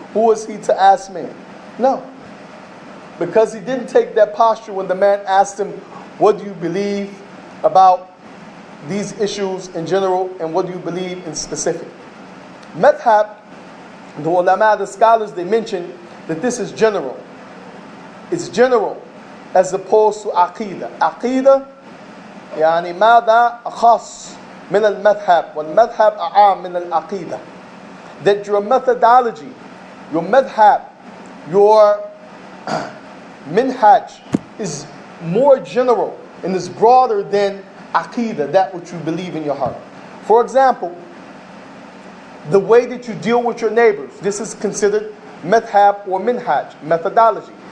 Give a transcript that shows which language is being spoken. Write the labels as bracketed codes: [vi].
[en] Who is he to ask me? No. Because he didn't take that posture when the man asked him, what do you believe about these issues in general and what do you believe in specific? Madhab, the ulama, the scholars, they mention that this is general. It's general as opposed to aqidah. [ar] Aqidah يعني ماذا أخص من المذهب والمذهب أعام من العقيدة. [en] That your methodology, your madhab, your minhaj is more general and is broader than aqidah, that which you believe in your heart. For example, the way that you deal with your neighbors, this is considered madhab or minhaj, methodology.